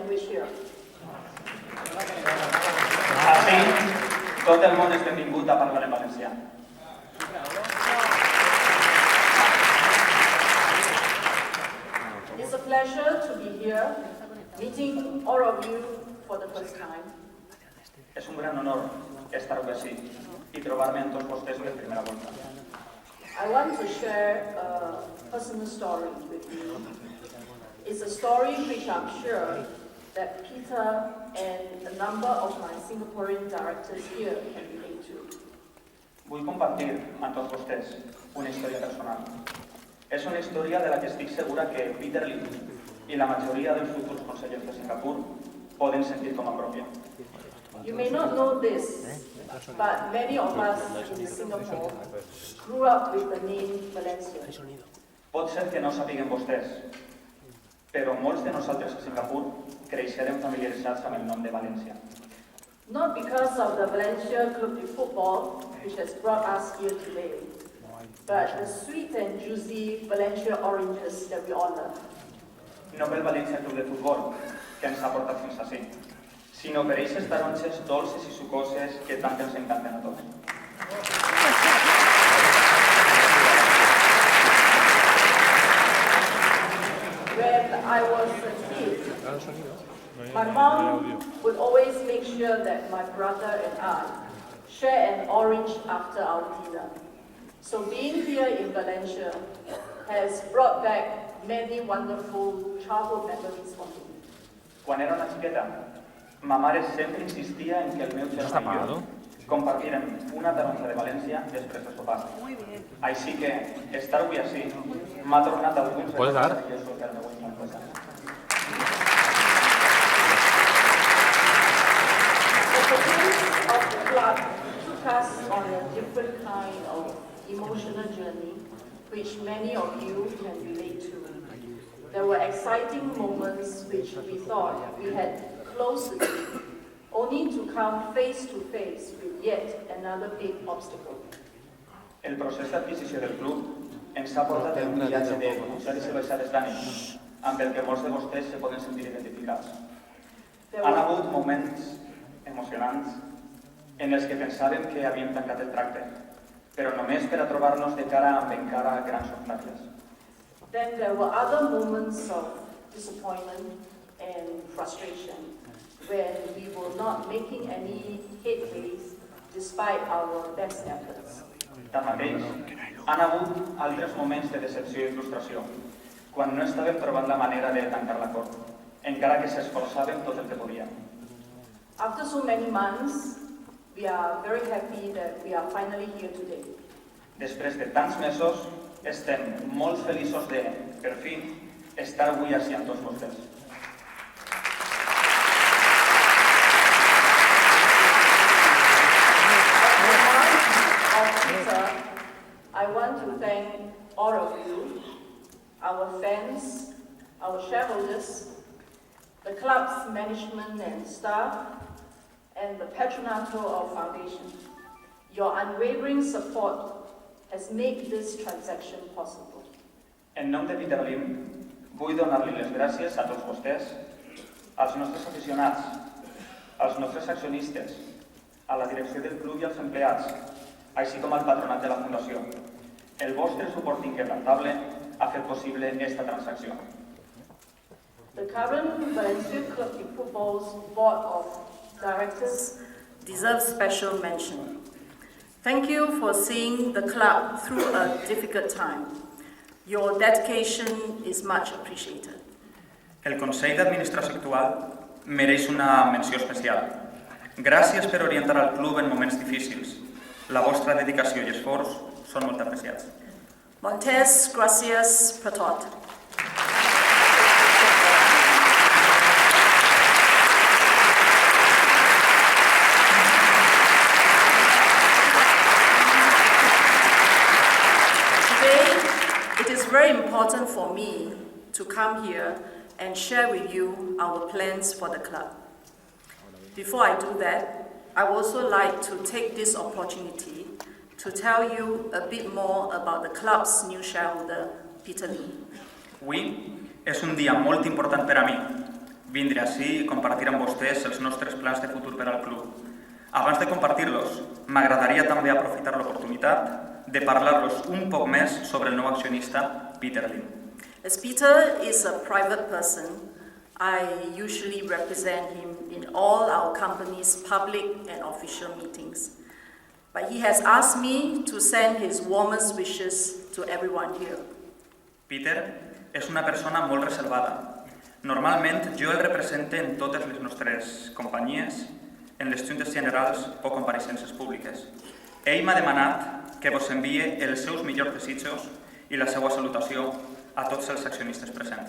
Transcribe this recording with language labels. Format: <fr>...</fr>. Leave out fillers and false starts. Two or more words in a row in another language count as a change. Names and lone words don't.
<en>cheer.</en> <ca>Així, tot el món és benvingut a parlar en valencià.</ca> <en>It's a pleasure to be here, meeting all of you for the first time.</en> <ca>És un gran honor estar avui així i trobar-me amb tots vostès per primera volta.</ca> <en>I want to share a personal story with you. It's a story which I'm sure that Peter and a number of my Singaporean directors here can relate to.</en> <ca>Vull compartir amb tots vostès una història personal. És una història de la que estic segura que Peter Lay i la majoria dels futurs consellers de Singapur poden sentir com a pròpia.</ca> <en>You may not know this, but many of us in Singapore grew up with the name Valencia.</en> <ca>Pot ser que no sapiguen vostès, però molts de nosaltres a Singapur creixerem familiaritzats amb el nom de València.</ca> <en>Not because of the Valencia Club de Football, which has brought us here today, but the sweet and juicy Valencia oranges that we all love.</en> <ca>No pel Valencia Club de Futbol, que ens ha portat fins ací, sinó per aquestes taronges dolces i sucoses que tant ens encanten a tots.</ca> <en>When I was a kid, my mom would always make sure that my brother and I share an orange after our dinner. So being here in Valencia has brought back many wonderful childhood memories for me.</en> <ca>Quan era una xiqueta, ma mare sempre insistia en que el meu germà i jo compartirem una taronja de València després de sopar. Així que estar avui així m'ha tornat alguns records que jo del meu infant.</ca> <en>The progress of the club took us on a different kind of emotional journey, which many of you can relate to. There were exciting moments which we thought we had closed the deal, only to come face to face with yet another big obstacle.</en> <ca>El procés d'adquisició del club ens ha portat en un viatge de pujades i baixades d'ànim, amb el que molts de vostès se poden sentir identificats. Han hagut moments emocionants en els que pensàvem que havíem tancat el tracte, però només per a trobar-nos de cara amb encara grans obstacles.</ca> <en>Then there were other moments of disappointment and frustration when we were not making any headways despite our best efforts.</en> <ca>Tanmateix, han hagut altres moments de decepció i frustració, quan no estàvem trobant la manera de tancar l'acord, encara que s'esforçàvem tot el que podíem.</ca> <en>After so many months, we are very happy that we are finally here today.</en> <ca>Després de tants mesos, estem molt feliços de, per fi, estar avui així amb tots vostès.</ca> <en>I want to thank all of you, our fans, our shareholders, the club's management and staff, and the patronato of Foundation. Your unwavering support has made this transaction possible.</en> <ca>En nom de Peter Lay, vull donar-li les gràcies a tots vostès, als nostres aficionats, als nostres accionistes, a la direcció del club i als empleats, així com al patronat de la Fundació. El vostre suport inquebrantable ha fet possible esta transacció.</ca> <en>The current Valencia Club de Football's Board of Directors deserves special mention. Thank you for seeing the club through a difficult time. Your dedication is much appreciated.</en> <ca>El Consell d'Administració actual mereix una menció especial. Gràcies per orientar el club en moments difícils. La vostra dedicació i esforç són molt apreciats. Montes gracias per tot.</ca> <en>It is very important for me to come here and share with you our plans for the club. Before I do that, I would also like to take this opportunity to tell you a bit more about the club's new shareholder, Peter Lay.</en> <ca>Avui és un dia molt important per a mi. vindre ací i compartir amb vostès els nostres plans de futur per al club. Abans de compartir-los, m'agradaria també aprofitar l'oportunitat de parlar-los un poc més sobre el nou accionista, Peter Lim.</ca> <en>As Peter is a private person, I usually represent him in all our company's public and official meetings. But he has asked me to send his warmest wishes to everyone here.</en> <ca>Peter és una persona molt reservada. Normalment jo el represento en totes les nostres companyies, en les juntes generals o compareixences públiques. Ell m'ha demanat que vos envie els seus millors desitjos i la seva salutació a tots els accionistes presents.</ca>